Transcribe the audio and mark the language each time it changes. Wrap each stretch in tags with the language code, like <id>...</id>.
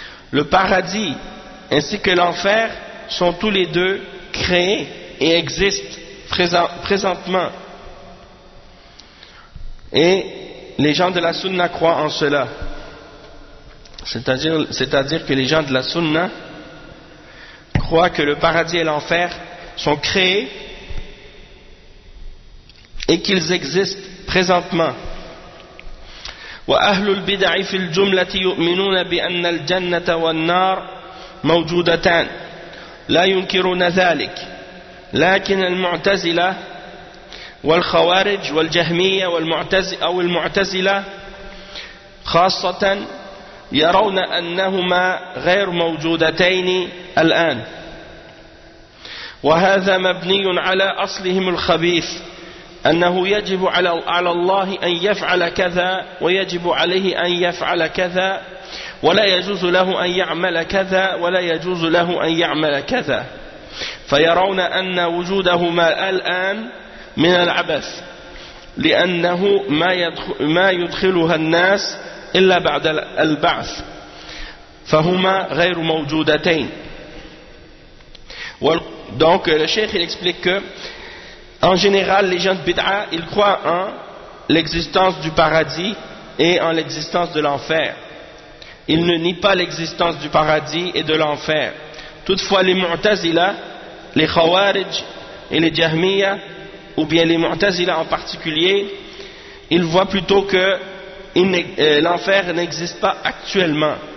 <fr>Le paradis ainsi que l'enfer sont tous les deux créés et existent présentement, et les gens de la sunna croient en cela. C'est-à-dire que les gens de la sunna croient que le paradis et l'enfer sont créés et qu'ils existent présentement.</fr> <ar>وأهل البدع في الجملة يؤمنون بأن الجنة والنار موجودتان لا ينكرون ذلك لكن المعتزلة والخوارج والجهمية المعتزلة خاصة يرون أنهما غير موجودتين الآن وهذا مبني على أصلهم الخبيث أنه يجب على الله أن يفعل كذا ويجب عليه أن يفعل كذا ولا يجوز له أن يعمل كذا ولا يجوز له أن يعمل كذا فيرون أن وجودهما الآن من العبث لأنه ما يدخلها الناس إلا بعد البعث فهما غير موجودتين.</ar> <fr>Donc le cheikh, il explique que en général les gens de Bid'a, ils croient en l'existence du paradis et en l'existence de l'enfer. Ils ne nient pas l'existence du paradis et de l'enfer. Toutefois les Mu'tazila, les Khawarij et les Jahmiya, ou bien les Mu'tazila en particulier, ils voient plutôt que l'enfer n'existe pas actuellement.</fr>